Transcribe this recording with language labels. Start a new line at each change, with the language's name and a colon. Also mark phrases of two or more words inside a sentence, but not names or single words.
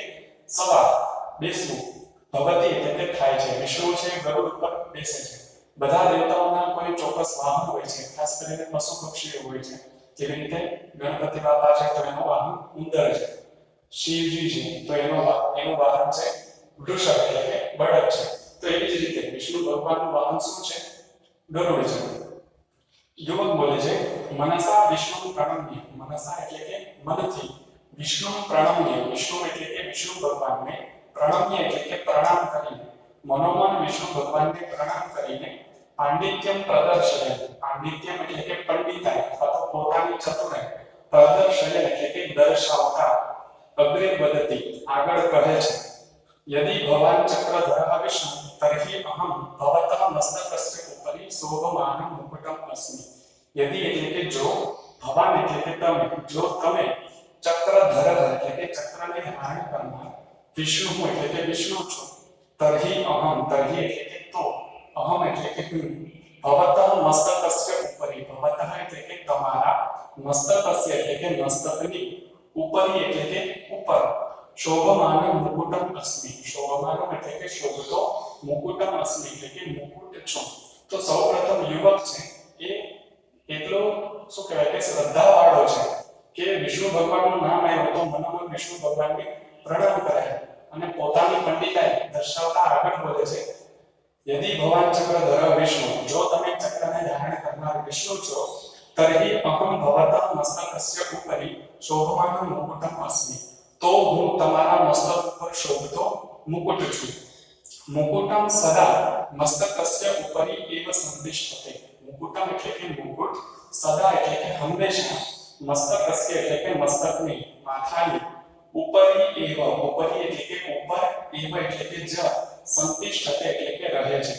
Gujarati: સવાર બેસવું ભવતિ એટલે કે થાય છે વિષ્ણુ છે ગરુડ ઉપર બેસે છે બધા દેવતાઓના કોઈ ચોક્કસ વાહન હોય છે ખાસ કરીને પશુ પક્ષીઓ હોય છે જેવી રીતે ગણપતિ બાપા છે તો એનો વાહન ઉંદર છે શિવજી છે તો એનું વાહન છે વૃષભ એટલે કે બળદ છે તો એવી જ રીતે વિષ્ણુ ભગવાનનું વાહન શું છે ગરુડ છે યુવક બોલે છે
Sanskrit: મનસા વિષ્ણુ પ્રણમ્ય મનસા
Gujarati: એટલે કે મનથી
Sanskrit: विष्णु प्रणम्य, विष्णु
Gujarati: એટલે કે વિષ્ણુ ભગવાનને પ્રણમ્ય એટલે કે પ્રણામ કરીને, મનોમન વિષ્ણુ ભગવાનને પ્રણામ કરીને
Sanskrit: પાંડિત્યમ પ્રદર્શય, પાંડિત્યમ
Gujarati: એટલે કે પંડિતાઈ અથવા તો પોતાની ચતુરાઈ, પ્રદર્શય એટલે કે દર્શાવતા,
Sanskrit: અગ્રે વદતિ
Gujarati: આગળ કહે છે,
Sanskrit: यदि भवान् चक्रधरः विष्णु तर्हि अहं भवतः मस्तकस्य उपरि शोभमानं मुकुटम् अस्मि।
Gujarati: यदि એટલે કે જો, ભવાન એટલે કે તમે, જો તમે ચક્રધર એટલે કે ચક્રને ધારણ કરનાર, વિષ્ણુ એટલે કે વિષ્ણુ છો,
Sanskrit: તર્હિ અહમ, તર્હિ
Gujarati: એટલે કે તો, અહમ એટલે કે હું,
Sanskrit: ભવતઃ મસ્તકસ્ય ઉપરી, ભવતઃ
Gujarati: એટલે કે તમારા, મસ્તકસ્ય એટલે કે મસ્તકની, ઉપરી એટલે કે ઉપર,
Sanskrit: शोभमानं मुकुटम अस्मि, शोभमानं
Gujarati: એટલે કે શોભતો,
Sanskrit: મુકુટમ અસ્મિ
Gujarati: એટલે કે મુકુટ છું। તો સૌપ્રથમ યુવક છે એ એટલો શું કહેવાય કે શ્રદ્ધાવાળો છે કે વિષ્ણુ ભગવાનનું નામ આવ્યું તો મનોમન વિષ્ણુ ભગવાનને પ્રણામ કરે અને પોતાની પંડિતાઈ દર્શાવતા આગળ બોલે છે,
Sanskrit: यदि भवान् चक्रधर विष्णु,
Gujarati: जो તમે ચક્રને ધારણ કરનાર વિષ્ણુ છો,
Sanskrit: તર્હિ અહમ ભવતઃ મસ્તકસ્ય ઉપરી શોભમાनं મુકુટમ अस्मि,
Gujarati: तो હું તમારા મસ્તક પર શોભતો મુકુટ છું।
Sanskrit: મુકુટમ સદા મસ્તકસ્ય ઉપરી એવ સંતિષ્ઠતે,
Gujarati: મુકુટમ એટલે કે મુકુટ, સદા એટલે કે હંમેશા, મસ્તકસ્ય એટલે કે મસ્તકની, માથાની,
Sanskrit: ઉપરી એવ,
Gujarati: ઉપરી એટલે કે ઉપર, એવ એટલે કે જ, સંતિષ્ઠતે એટલે કે રહે છે।